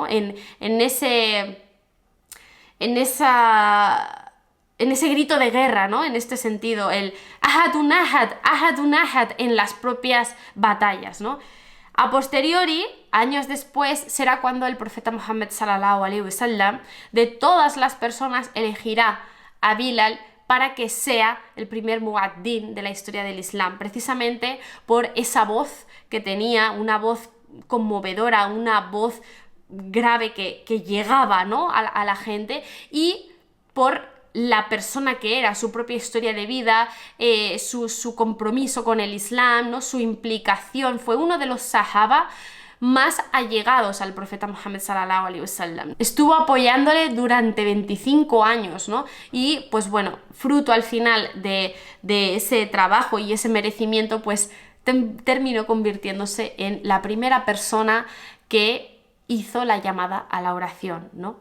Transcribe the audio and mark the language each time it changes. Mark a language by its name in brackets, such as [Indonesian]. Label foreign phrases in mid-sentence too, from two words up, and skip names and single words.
[Spanish] En ese grito de guerra, ¿no? En este sentido, el [Arabic] أحدٌ أحد, أحدٌ أحد [Spanish] en las propias batallas, ¿no? A posteriori, años después, será cuando el profeta Muhammad [Arabic] صلى الله عليه وسلم, [Spanish] de todas las personas, elegirá a Bilal para que sea el primer muaddin de la historia del Islam, precisamente por esa voz que tenía, una voz conmovedora, una voz grave que llegaba, ¿no?, a la gente, y por la persona que era, su propia historia de vida, su compromiso con el Islam, ¿no?, su implicación. Fue uno de los sahaba más allegados al profeta Muhammad [Arabic] صلى الله عليه وسلم. [Spanish] Estuvo apoyándole durante 25 años, ¿no? Y pues bueno, fruto al final de ese trabajo y ese merecimiento, pues terminó convirtiéndose en la primera persona que hizo la llamada a la oración, ¿no?